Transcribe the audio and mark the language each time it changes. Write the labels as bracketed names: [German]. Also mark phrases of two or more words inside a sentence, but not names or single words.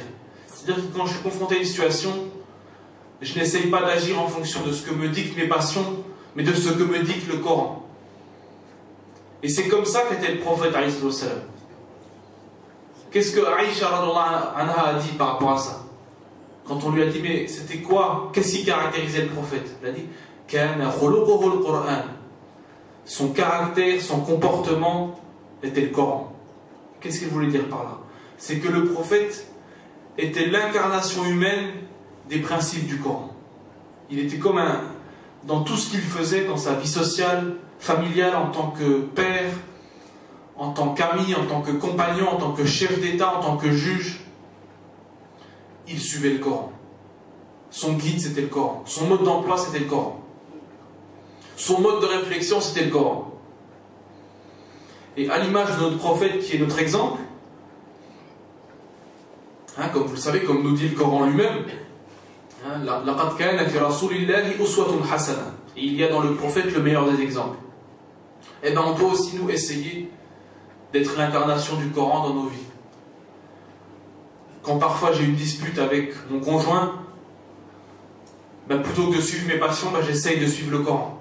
[French] C'est-à-dire que quand je suis confronté à une situation, je n'essaye pas d'agir en fonction de ce que me dictent mes passions, mais de ce que me dicte le Coran. Et c'est comme ça qu'était le prophète [Arabic] عليه السلام. [French] Qu'est-ce que Aïcha anha a dit par rapport à ça? Quand on lui a dit, mais c'était quoi? Qu'est-ce qui caractérisait le prophète? Il a dit, [Arabic] كان خلقه القرآن. [French] Son caractère, son comportement était le Coran. Qu'est-ce qu'il voulait dire par là? C'est que le prophète était l'incarnation humaine des principes du Coran. Il était comme dans tout ce qu'il faisait, dans sa vie sociale, familiale, en tant que père, en tant qu'ami, en tant que compagnon, en tant que chef d'État, en tant que juge, il suivait le Coran. Son guide, c'était le Coran. Son mode d'emploi, c'était le Coran. Son mode de réflexion, c'était le Coran. Et à l'image de notre prophète, qui est notre exemple, comme vous le savez, comme nous dit le Coran lui-même, [Arabic] لَقَدْ كَانَ فِي رَسُولِ اللَّهِ أُسْوَةٌ حَسَنَةٌ. [French] Et il y a dans le prophète le meilleur des exemples. Et bien on doit aussi nous essayer d'être l'incarnation du Coran dans nos vies. Quand parfois j'ai une dispute avec mon conjoint, plutôt que de suivre mes passions, j'essaye de suivre le Coran.